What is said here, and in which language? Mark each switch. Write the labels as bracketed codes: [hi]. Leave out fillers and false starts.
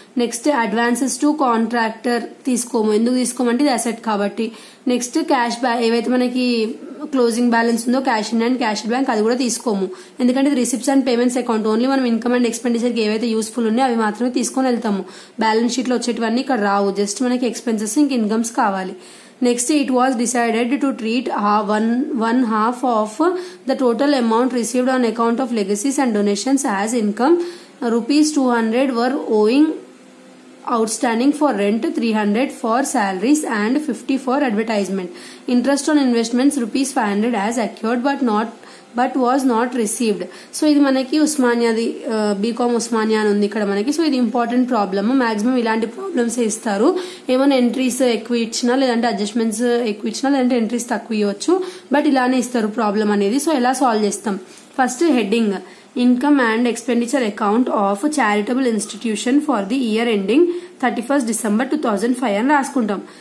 [te] Next advances to contractor తీసుకోము. ఎందుకు తీసుకోమంటే ఇది అసెట్ కాబట్టి. నెక్స్ట్ క్యాష్ ఏవైతే మనకి క్లోజింగ్ బ్యాలెన్స్ ఉందో, cash in and cash bank, అది కూడా తీసుకోము. ఎందుకంటే ఇది receipts and payments account. Only మనం ఇన్కమ్ అండ్ ఎక్స్పెండిచర్ కి ఏవైతే యూస్ఫుల్ ఉన్నాయో అవి మాత్రమే తీసుకొని వెళ్తాము. బ్యాలెన్స్ షీట్ లో వచ్చేటివన్నీ ఇక్కడ రావు. జస్ట్ మనకి ఎక్స్పెన్సెస్ ఇంక ఇన్కమ్స్ కావాలి. [en] Next, it was decided to treat one half of the total amount received on account of legacies and donations as income. Rupees 200 were owing outstanding for rent, 300 for salaries and 50 for advertisement. Interest on investments rupees 500 as accrued but was not received. [te] So ఇది మనకి ఉస్మానియాది, BCom Osmania అని ఉంది ఇక్కడ మనకి. So ఇది important problem. Maximum ఇలాంటి problems ఇస్తారు. ఏమైనా ఎంట్రీస్ ఎక్కువ ఇచ్చినా, లేదంటే అడ్జస్ట్మెంట్స్ ఎక్కువ ఇచ్చినా, లేదంటే ఎంట్రీస్ తక్కువ ఇవ్వచ్చు, బట్ ఇలానే ఇస్తారు ప్రాబ్లం అనేది. సో ఎలా సాల్వ్ చేస్తాం, first heading income and expenditure account of charitable institution for the year ending 31st December 2005 అని రాసుకుంటాం.